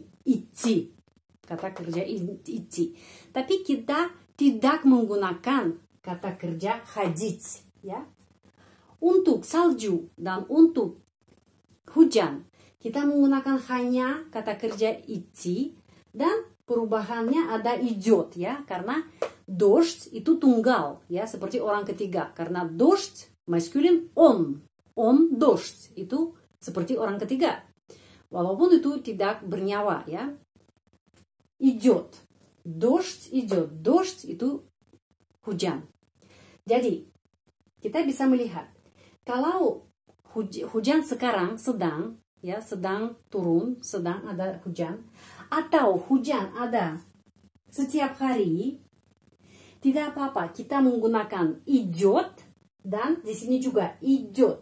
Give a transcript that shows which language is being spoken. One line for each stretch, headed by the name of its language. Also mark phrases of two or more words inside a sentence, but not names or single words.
Indonesian: Идти. Kata kerja идти. Tapi kita tidak menggunakan kata kerja ходить. Ya. Untuk salju dan untuk hujan, kita menggunakan hanya kata kerja идти dan perubahannya ada идет ya, karena дождь itu tunggal ya, seperti orang ketiga. Karena дождь maskulin
Russian: он дождь
Indonesian: itu seperti orang ketiga. Walaupun itu tidak bernyawa ya.
Russian: Идет. Дождь идет.
Indonesian: Дождь itu hujan. Jadi, kita bisa melihat kalau hujan sekarang sedang turun, sedang ada hujan, atau hujan ada setiap hari, tidak apa-apa, kita menggunakan идет dan di sini juga идет.